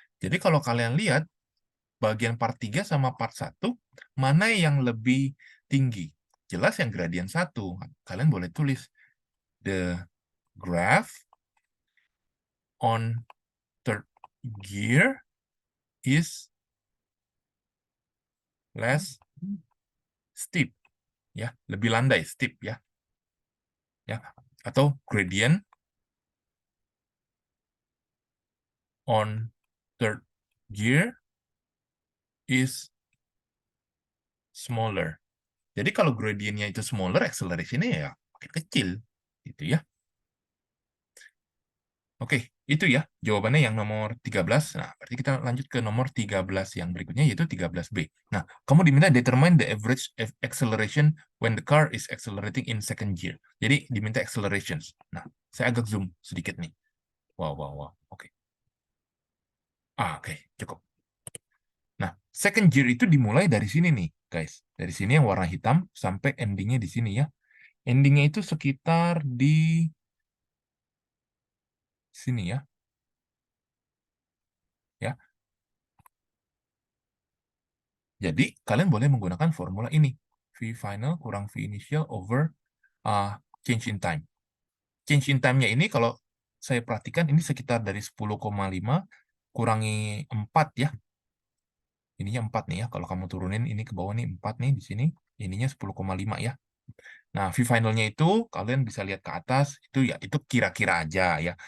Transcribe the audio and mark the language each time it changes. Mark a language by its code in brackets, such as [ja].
[id] Jadi, kalau kalian lihat, bagian part 3 sama part 1, mana yang lebih tinggi? Jelas yang gradient 1. Kalian boleh tulis [en] the graph on third gear is less steep. [id] Ya, lebih landai, steep ya. Ya, atau [en] gradient on third gear is smaller. [id] Jadi kalau gradientnya itu smaller, acceleration-nya ya makin kecil. Gitu ya. Oke, itu ya jawabannya yang nomor 13. Nah, berarti kita lanjut ke nomor 13 yang berikutnya, yaitu 13B. Nah, kamu diminta [en] determine the average acceleration when the car is accelerating in second gear. [id] Jadi diminta accelerations. Nah, saya agak zoom sedikit nih. Wow, wow, wow. Oke. Oke, cukup. Nah, second gear itu dimulai dari sini nih, guys. Dari sini yang warna hitam sampai endingnya di sini ya. Endingnya itu sekitar di sini ya. Ya. Jadi, kalian boleh menggunakan formula ini. V final kurang V initial over change in time. Change in time-nya ini kalau saya perhatikan ini sekitar dari 10,5 kurangi 4 ya. Ininya 4 nih ya. Kalau kamu turunin ini ke bawah nih 4 nih di sini. Ininya 10,5 ya. Nah, view finalnya itu kalian bisa lihat ke atas, itu ya itu kira-kira aja ya.